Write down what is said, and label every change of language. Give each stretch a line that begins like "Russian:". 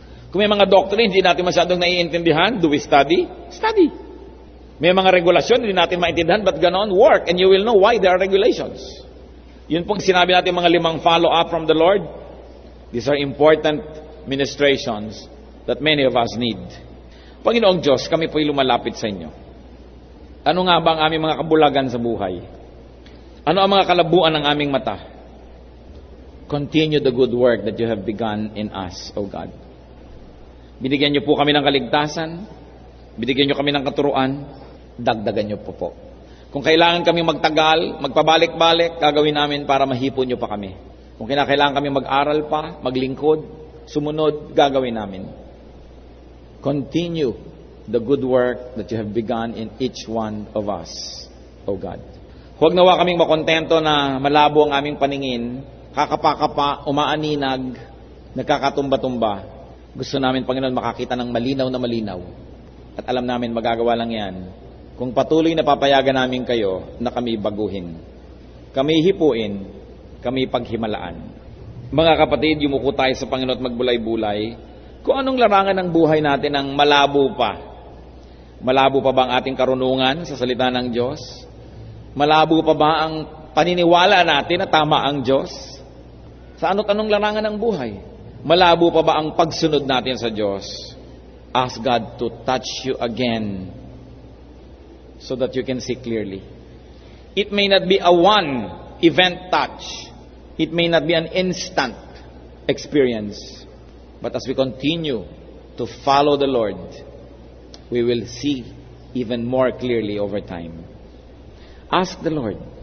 Filipino: Kung may mga doctrine hindi natin masyadong naiintindihan,
English: do we study? Study.
Filipino: May mga regulasyon, hindi natin maintindihan,
English: but ganon, work, and you will know why there are regulations.
Filipino: Yun pong sinabi natin mga 5 follow-up from the Lord.
English: These are important ministrations that many of us need.
Filipino: Panginoong Diyos, kami po'y lumalapit sa inyo. Ano nga ba ang aming mga kabulagan sa buhay? Ano ang mga kalabuan ng aming mata?
English: Continue the good work that you have begun in us, O God.
Filipino: Binigyan niyo po kami ng kaligtasan, binigyan niyo kami ng katuruan, dagdagan niyo po. Kung kailangan kami magtagal, magpabalik-balik, gagawin namin para mahipon niyo pa kami. Kung kailangan kami mag-aral pa, maglingkod, sumunod, gagawin namin.
English: Continue the good work that you have begun in each one of us, O God.
Filipino: Huwag nawa kaming makontento na malabo ang aming paningin, kakapa-kapa, umaaninag, nagkakatumba-tumba. Gusto namin, Panginoon, makakita ng malinaw na malinaw. At alam namin magagawa lang yan kung patuloy na papayagan namin kayo na kami baguhin. Kami hipuin, kami paghimalaan. Mga kapatid, yumuko tayo sa Panginoon at magbulay-bulay. Kung anong larangan ng buhay natin ang malabo pa. Malabo pa ba ang ating karunungan sa salita ng Diyos? Malabo pa ba ang paniniwala natin na tama ang Diyos? Sa ano't anong larangan ng buhay? Malabo pa ba ang pagsunod natin sa Diyos?
English: Ask God to touch you again so that you can see clearly. It may not be a one-event touch. It may not be an instant experience. But as we continue to follow the Lord, we will see even more clearly over time. Ask the Lord.